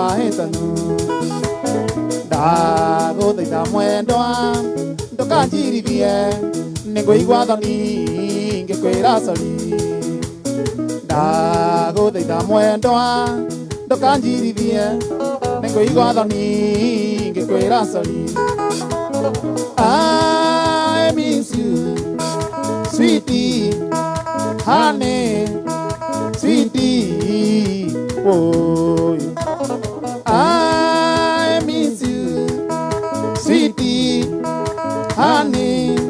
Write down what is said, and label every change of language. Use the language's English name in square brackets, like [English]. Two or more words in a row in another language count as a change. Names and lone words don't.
[Kikuyu] mahitanu ndaguthaitha mwendwa ndukanjirithie ningũigua thoni ngĩkwĩra sori ndaguthaitha mwendwa ndukanjirithie ningũigua thoni ngĩkwĩra sori [English] I miss you sweetie honey sweetie oh I miss you sweetie honey